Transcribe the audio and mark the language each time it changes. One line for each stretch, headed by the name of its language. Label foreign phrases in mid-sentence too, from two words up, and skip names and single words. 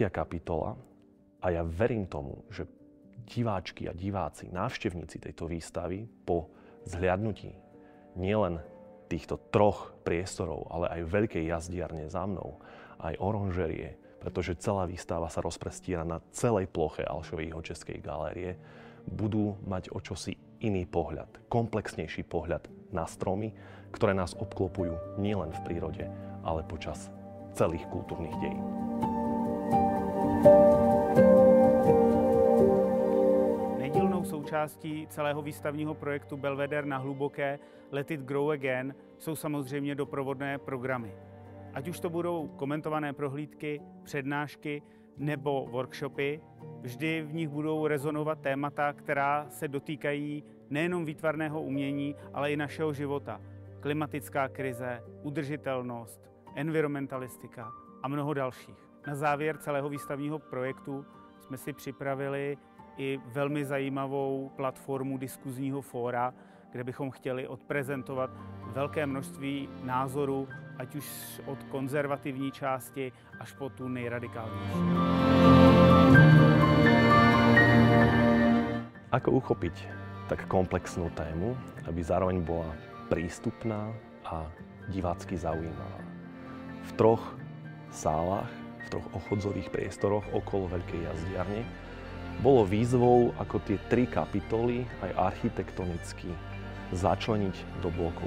Slovak: kapitola a ja verím tomu, že diváčky a diváci, návštevníci tejto výstavy po zhliadnutí nielen týchto 3 priestorov, ale aj veľkej jazdiarne za mnou, aj oranžerie, pretože celá výstava sa rozprestiera na celej ploche Alšovej Jihočeskej galérie, budú mať o čosi iný pohľad, komplexnejší pohľad na stromy, ktoré nás obklopujú nielen v prírode, ale počas celých kultúrnych dejín.
Czech: Nedílnou součástí celého výstavního projektu Belvedere na Hluboké Let It Grow Again jsou samozřejmě doprovodné programy. Ať už to budou komentované prohlídky, přednášky nebo workshopy, vždy v nich budou rezonovat témata, která se dotýkají nejenom výtvarného umění, ale i našeho života. Klimatická krize, udržitelnost, environmentalistika a mnoho dalších. Na závěr celého výstavního projektu jsme si připravili i velmi zajímavou platformu diskuzního fóra, kde bychom chtěli odprezentovat velké množství názorů ať už od konzervativní části až po tu nejradikálnější.
Slovak: Ako uchopiť tak komplexnú tému, aby zároveň bola prístupná a divácky zaujímavá? V 3 sálach, v 3 ochodzových priestoroch okolo Veľkej jazdiarne bolo výzvou, ako tie 3 kapitoly aj architektonicky začleniť do blokov.